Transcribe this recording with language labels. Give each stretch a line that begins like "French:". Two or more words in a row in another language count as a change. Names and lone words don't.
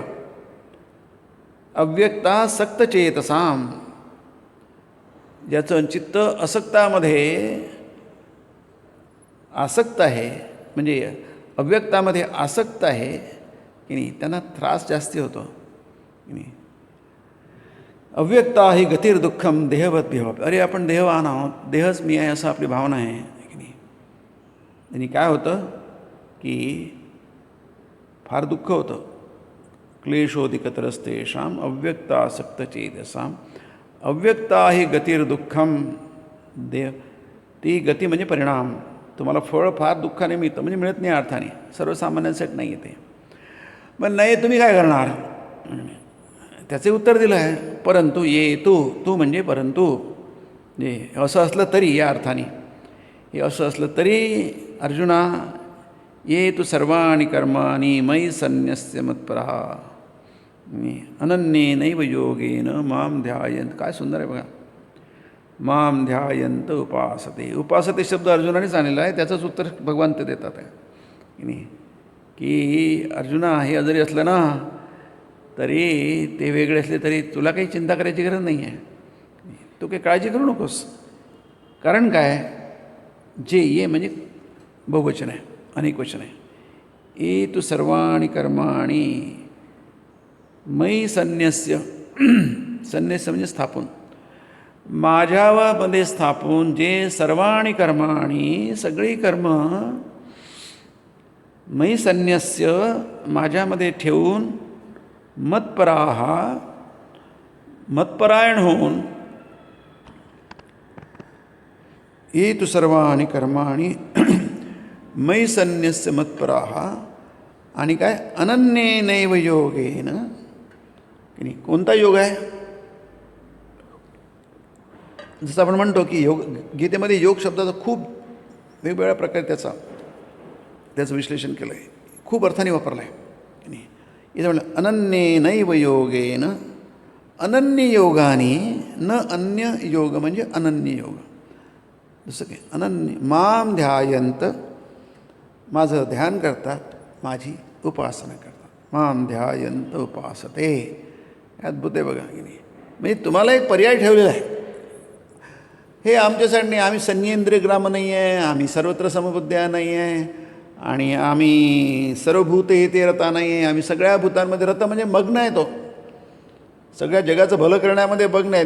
Sanskrit: अव्यक्ता सक्त चेतसाम,
Marathi: ज्याचं चित्त असक्तामध्ये आसक्त आहे, म्हणजे अव्यक्तामध्ये आसक्त आहे की नाही, त्यांना त्रास जास्ती होतो की नाही.
Sanskrit: अव्यक्ता ही गतिर् दुःखम देहवत भेव.
Marathi: अरे आपण देहवान आहोत, देहच मी आहे असं आपली भावना आहे की नाही. आणि काय होतं की फार दुःख होतं.
Sanskrit: क्लेशोधिकतरस्तेषाम अव्यक्तासक्त चेतसाम. अव्यक्ता ही गतिर्दुःखम देह.
Marathi: ती गती म्हणजे परिणाम. तुम्हाला फळ फार दुःखाने मिळतं, म्हणजे मिळत नाही अर्थाने, सर्वसामान्यांसाठी नाही येते. पण नाही तुम्ही काय करणार, त्याचे उत्तर दिलं आहे. परंतु
Sanskrit: ये तू
Marathi: म्हणजे परंतु, जे असं असलं तरी, या अर्थाने हे असं असलं तरी अर्जुना,
Sanskrit: ये तू सर्वाणि कर्माणि मयि सन्न्यस्य मत्परः अनन्येनैव योगेन माम ध्यायन्त.
Marathi: काय सुंदर आहे बघा.
Sanskrit: माम ध्यायन्त उपासते.
Marathi: उपासते शब्द अर्जुनानेच आणलेला आहे, त्याचंच उत्तर भगवान ते देतात आहे की नाही, की अर्जुना हे जरी असलं ना तरी ते वेगळे असले तरी तुला काही चिंता करायची गरज नाही आहे. तू काही काळजी करू नकोस. कारण काय, जे ये म्हणजे बहुवचन आहे, अनेक वचन आहे.
Sanskrit: ये तू सर्वाणि कर्माणि मयि सन्न्यस्य.
Marathi: सन्न्यस्य म्हणजे स्थापून, माझ्यामध्ये स्थापून, जे
Sanskrit: सर्वाणि कर्माणि
Marathi: सगळी कर्म
Sanskrit: मयि सन्न्यस्य
Marathi: माझ्यामध्ये ठेवून, मत्पराः मत्परायण होऊन,
Sanskrit: ये तु सर्वाणि कर्माणि मयि सन्न्यस्य मत्पराः.
Marathi: आणि काय,
Sanskrit: अनन्येनैव योगेन.
Marathi: की नाही, कोणता योग आहे. जसं आपण म्हणतो की योग, गीतेमध्ये योग शब्दाचा खूप वेगवेगळ्या प्रकारे त्याचं विश्लेषण केलं आहे, खूप अर्थाने वापरलं आहे की नाही. इथं म्हणलं
Sanskrit: अनन्येनैव योगेन.
Marathi: अनन्य योगाने, न अन्य योग म्हणजे अनन्य योग. जसं की
Sanskrit: अनन्य माम ध्यायंत,
Marathi: माझं ध्यान करतात, माझी उपासना करतात.
Sanskrit: माम ध्यायंत उपासते.
Marathi: अद्भुत आहे बघा की नाही. म्हणजे तुम्हाला एक पर्याय ठेवलेला आहे. हे आमच्यासाठी नाही, आम्ही
Sanskrit: संयेंद्रिय ग्राम
Marathi: नाही आहे, आम्ही
Sanskrit: सर्वत्र समबुद्ध्या
Marathi: नाही आहे, आणि आम्ही
Sanskrit: सर्वभूत ते रता
Marathi: नाही आहे. आम्ही सगळ्या भूतांमध्ये रत म्हणजे मग्न आहे. तो सगळ्या जगाचं भलं करण्यामध्ये मग्न आहे.